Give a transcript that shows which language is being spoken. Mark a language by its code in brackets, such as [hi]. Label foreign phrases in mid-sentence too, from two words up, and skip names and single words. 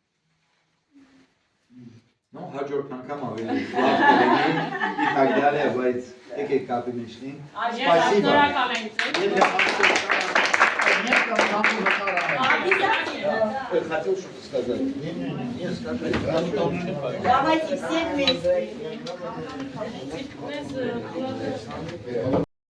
[hy] Ну, հաջորդ անգամ ավելի լավ կլինի, [ru] и так далее, [hy] բայց եկեք կապի մեջ լինի։ Շնորհակալ ենք [ru] Обязательно, да. Хотел что-то сказать. Не, скажи. Давайте все вместе. [hy] ձեզ